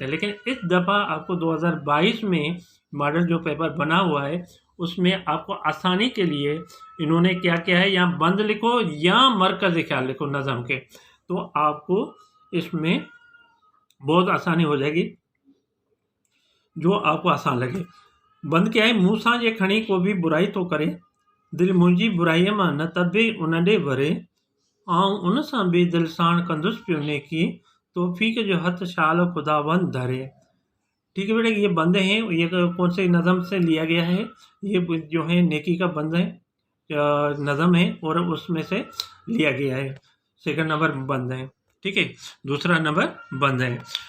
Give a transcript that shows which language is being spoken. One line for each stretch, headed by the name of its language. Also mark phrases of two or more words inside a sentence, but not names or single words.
Urdu: لیکن اس دفعہ آپ کو 2022 میں ماڈل جو پیپر بنا ہوا ہے، اس میں آپ کو آسانی کے لیے انہوں نے کیا کیا ہے، یا بند لکھو یا مرکز خیال لکھو نظم کے، تو آپ کو اس میں بہت آسانی ہو جائے گی، جو آپ کو آسان لگے. بند کیا ہے,
Sindhi: मुँह सां जे खणी को भी बुराई तो करे, दिल मुंहिंजी बुराईअ मां न तबे उन ॾे वरे, आऊं उन सां बि दिल साण कंदुसि पियो नेकी, तौफीक जो हथ शाल खुदावंद धरे।
Urdu: ٹھیک ہے بیٹا، یہ بند ہے، یہ کون سے نظم سے لیا گیا ہے، یہ جو ہے نیکی کا بند ہے، نظم ہے، اور اس میں سے لیا گیا ہے.
English: second number
Urdu: بند ہے۔ ٹھیک ہے، دوسرا نمبر بند ہے.